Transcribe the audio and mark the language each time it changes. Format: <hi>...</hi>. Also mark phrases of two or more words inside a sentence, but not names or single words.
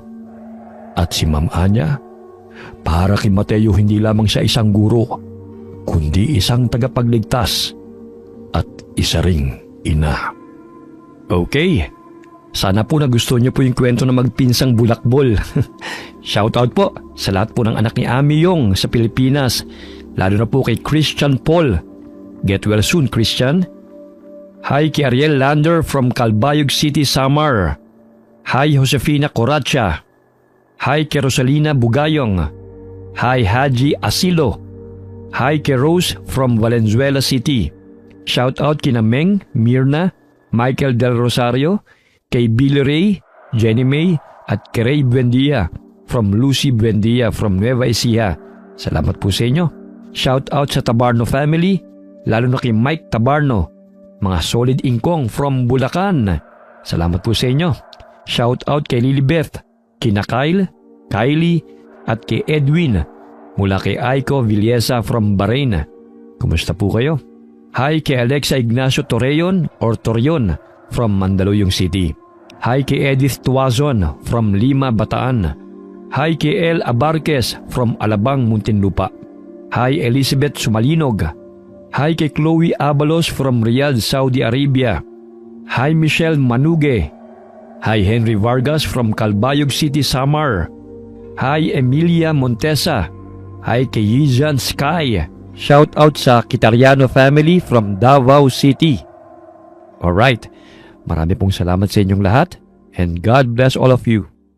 <tl>At si Ma'am Anya, para kay Mateo hindi lamang siya isang guro, kundi isang tagapagligtas at isa ring ina. Okay, sana po nagustuhan niyo po yung kwento na magpinsang bulakbol. Shoutout po sa lahat po ng anak ni Ami Yong sa Pilipinas, lalo na po kay Christian Paul.</tl> <en>Get well soon, Christian.</en> <tl>Hi kay Ariel Lander from Calbayog City, Samar. Hi Josefina Coracha. Hi kay Rosalina Bugayong. Hi Haji Asilo. Hi kay Rose from Valenzuela City. Shoutout kina Meng, Mirna, Michael Del Rosario, kay Billy Ray, Jenny May at kay Ray Buendia from Lucy Buendia from Nueva Ecija. Salamat po sa inyo. Shout out sa Tabarno family, lalo na kay Mike Tabarno, mga solid ingkong from Bulacan. Salamat po sa inyo. Shout out kay Lilibeth, kina Kyle, Kylie at kay Edwin mula kay Aiko Villesa from Bahrain. Kumusta po kayo? Hi kay Alexa Ignacio Torreon or Torion from Mandaluyong City. Hi kay Edith Tuazon from Lima, Bataan. Hi kay El Abarques from Alabang, Muntinlupa. Hi Elizabeth Sumalinog. Hi kay Chloe Abalos from Riyadh, Saudi Arabia. Hi Michelle Manuge. Hi Henry Vargas from Calbayog City, Samar. Hi Emilia Montesa. Hi kay Yizan Sky. Shout out sa Kitariano family from Davao City. Alright, marami pong salamat sa inyong lahat</tl> <en>and God bless all of you.</en>